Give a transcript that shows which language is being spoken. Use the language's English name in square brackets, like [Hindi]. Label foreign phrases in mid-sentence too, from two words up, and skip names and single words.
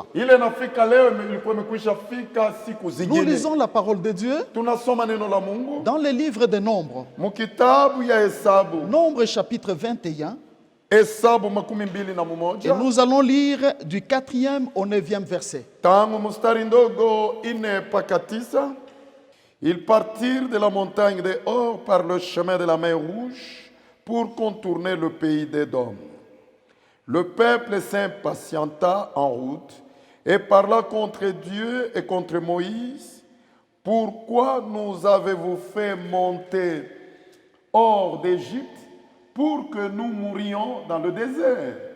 [Swahili] ile inafika leo ilikuwa imekwisha fika siku [French] Nous [Swahili] zingine. [French] lisons la parole de Dieu [Swahili] Tunasoma neno la Mungu [French] dans le livre de Nombres. [Swahili] mukitabu ya Hesabu, [French] Nombre chapitre 21, [Swahili] Hesabu makumi mbili na [French] Et [Swahili] mumoja [French] nous allons lire du 4e au 9e verset. [Swahili] tangu mstari ndogo 4 mpaka 9. [French] Ils partirent de la montagne de Hor par le chemin de la mer Rouge pour contourner le pays d'Édom. Le peuple s'impatienta en route et parla contre Dieu et contre Moïse. Pourquoi nous avez-vous fait monter hors d'Égypte pour que nous mourions dans le désert?